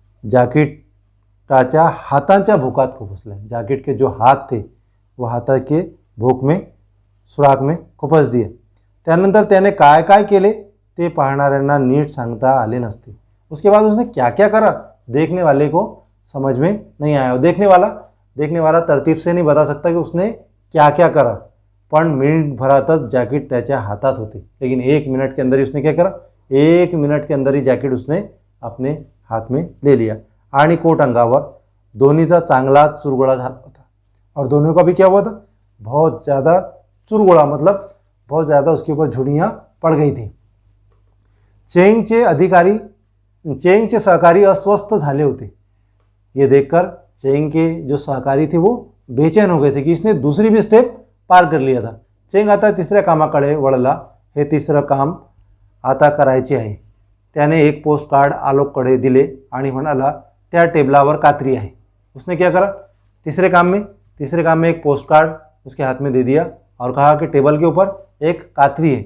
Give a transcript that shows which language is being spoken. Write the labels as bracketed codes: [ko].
[mr] जॅकेटाच्या हातांच्या भोकात खुपसल्या। [hi] जैकेट के जो हाथ थे वो हाथा के भोक में, सुराख में खुपस दिए। [mr] त्यानंतर त्याने काय काय केले ते पाहणाऱ्यांना नीट सांगता आले नसते। [hi] उसके बाद उसने क्या क्या करा देखने वाले को समझ में नहीं आया। देखने वाला तरतीब से नहीं बता सकता कि उसने क्या क्या करा, [mr] पण मिनट भरातच जैकेट त्याच्या हातात होते। [hi] लेकिन 1 मिनट के अंदर ही उसने क्या करा? 1 मिनट के अंदर ही जैकेट उसने अपने हाथ में ले लिया [mr] आणि कोट अंगावर दोन्हीचा चांगला चुरगुळा झाला होता। [hi] और दोनों का भी क्या हुआ था? बहुत ज़्यादा चुरगुळा, मतलब बहुत ज़्यादा उसके ऊपर झुर्रियाँ पड़ गई थी। [mr] चेंगचे सहकारी अस्वस्थ झाले होते। [hi] ये देखकर चेंग के जो सहकारी थे वो बेचैन हो गए थे कि इसने दूसरी भी स्टेप पार कर लिया था। [mr] चेंग आता तिसऱ्या कामाकडे वळला। हे तिसरं काम आता करायचे आहे। त्याने एक पोस्ट कार्ड आलोककडे दिले आणि म्हणाला, त्या टेबलावर कात्री आहे। [hi] उसने क्या करा? तीसरे काम में एक पोस्ट कार्ड उसके हाथ में दे दिया और कहा कि टेबल के ऊपर एक कात्री है।